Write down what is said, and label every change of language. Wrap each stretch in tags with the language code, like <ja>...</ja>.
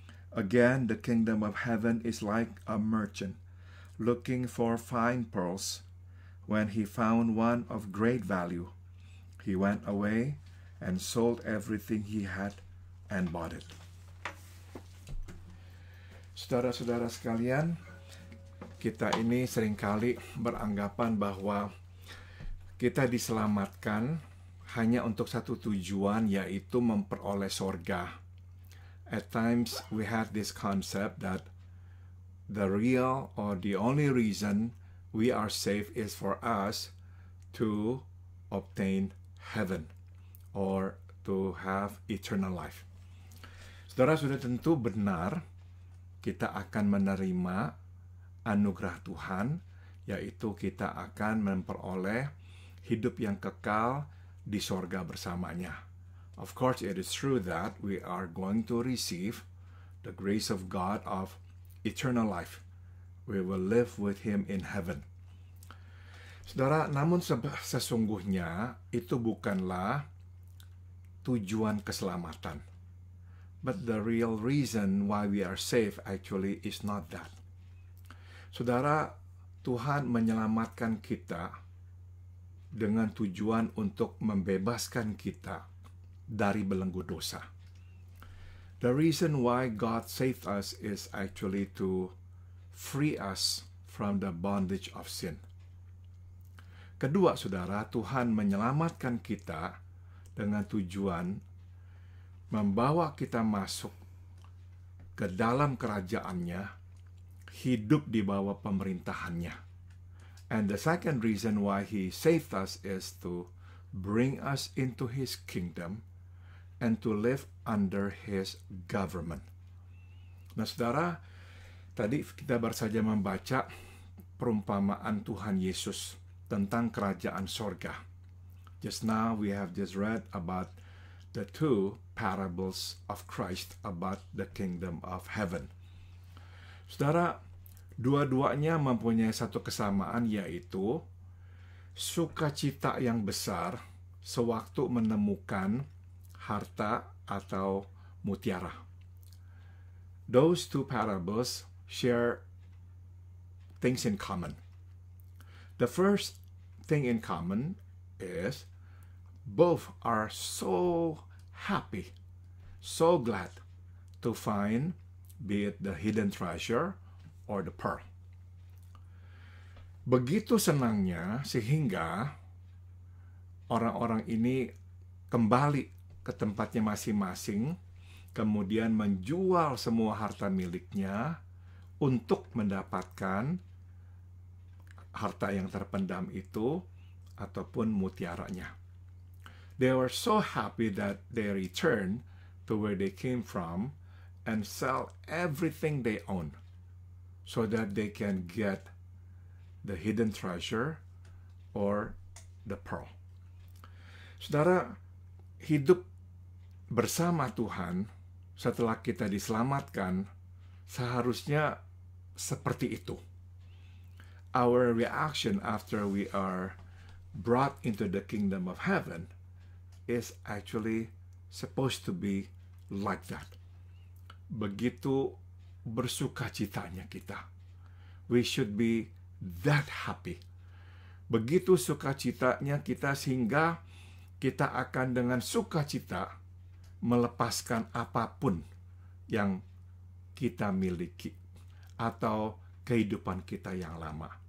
<en>Again, the kingdom of heaven is like a merchant looking for fine pearls. When he found one of great value, he went away and sold everything he had and bought it.</en> <id>Saudara-saudara sekalian, kita ini seringkali beranggapan bahwa kita diselamatkan hanya untuk satu tujuan, yaitu memperoleh sorga.</id> <en>At times we have this concept that the real or the only reason we are saved is for us to obtain heaven or to have eternal life.</en> <id>Saudara sudah tentu benar, kita akan menerima anugerah Tuhan, yaitu kita akan memperoleh hidup yang kekal di sorga bersamanya.</id> <en>Of course, it is true that we are going to receive the grace of God of eternal life. We will live with Him in heaven.</en> <id>Saudara, namun sesungguhnya itu bukanlah tujuan keselamatan.</id> <en>But the real reason why we are saved actually is not that.</en> <id>Saudara, Tuhan menyelamatkan kita dengan tujuan untuk membebaskan kita dari belenggu dosa.</id> <en>The reason why God saved us is actually to free us from the bondage of sin.</en> <id>Kedua, saudara, Tuhan menyelamatkan kita dengan tujuan membawa kita masuk ke dalam kerajaan-Nya, hidup di bawah pemerintahan-Nya.</id> <en>And the second reason why He saved us is to bring us into His kingdom and to live under His government.</en> <id>Nah, saudara, tadi kita baru saja membaca perumpamaan Tuhan Yesus tentang kerajaan sorga.</id> <en>Just now we have just read about the two parables of Christ about the kingdom of heaven.</en> <id>Saudara, dua-duanya mempunyai satu kesamaan, yaitu sukacita yang besar sewaktu menemukan harta atau mutiara.</id> <en>Those two parables share things in common. The first thing in common is both are so happy, so glad to find, be it the hidden treasure or the pearl.</en> <id>Begitu senangnya sehingga orang-orang ini kembali ke tempatnya masing-masing, kemudian menjual semua harta miliknya untuk mendapatkan harta yang terpendam itu ataupun mutiaranya.</id> <en>They were so happy that they returned to where they came from and sell everything they own so that they can get the hidden treasure or the pearl.</en> <id>Saudara, hidup bersama Tuhan setelah kita diselamatkan seharusnya seperti itu.</id> <en>Our reaction after we are brought into the kingdom of heaven is actually supposed to be like that.</en> <id>Begitu bersukacitanya kita.</id> <en>We should be that happy.</en> <id>Begitu sukacitanya kita sehingga kita akan dengan sukacita melepaskan apapun yang kita miliki atau kehidupan kita yang lama.</id>